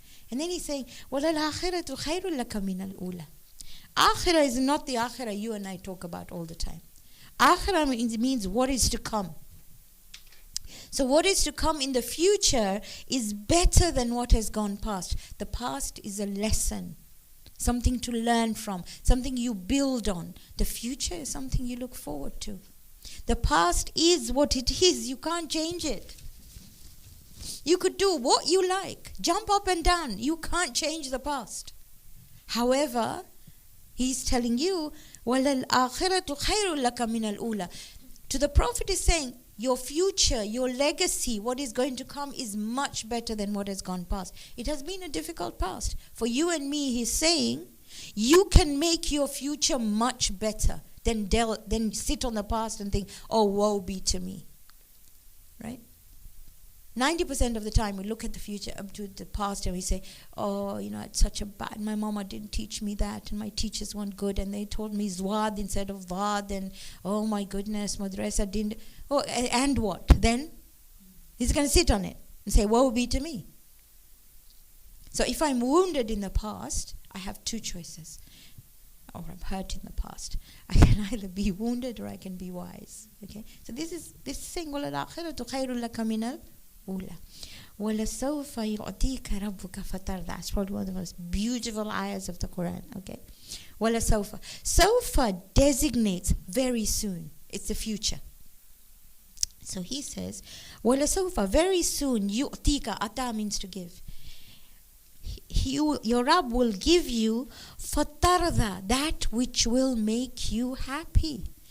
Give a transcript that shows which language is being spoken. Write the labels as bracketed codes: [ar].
[en] And then he's saying, [ar] وَلَلْآخِرَةُ خَيْرٌ لَكَ مِنَ الْأُولَى. [en] Akhirah is not the akhirah you and I talk about all the time. Akhirah means what is to come. So what is to come in the future is better than what has gone past. The past is a lesson, something to learn from, something you build on. The future is something you look forward to. The past is what it is. You can't change it. You could do what you like, jump up and down. You can't change the past. However, he's telling you, [ar] وَلَلْآخِرَةُ خَيْرٌ لَكَ مِنَ الْأُولَى. [en] To the Prophet is saying, your future, your legacy, what is going to come is much better than what has gone past. It has been a difficult past. For you and me, he's saying, you can make your future much better than sit on the past and think, oh, woe be to me. Right? 90% of the time we look at the future, up to the past, and we say, oh, it's such a bad, my mama didn't teach me that, and my teachers weren't good, and they told me zwad instead of vad, and oh my goodness, madrasa didn't, oh, and what? Then he's going to sit on it and say, woe be to me. So if I'm wounded in the past, I have two choices. Or I'm hurt in the past. I can either be wounded or I can be wise. Okay? So this is saying, [ar] وَلَلْآخِرَةُ خَيْرٌ لَكَ مِنَ الْأُولَى وَلَسَوْفَ يُعْطِيكَ رَبُّكَ فَتَرْضَى. [en] That's probably one of the most beautiful ayahs of the Quran. Okay? وَلَسَوْفَ. Sawfa designates very soon. It's the future. So he says, وَلَسَوْفَ, very soon, يُعْطِيكَ, ata means to give. Your Rabb will give you fatarda, that which will make you happy.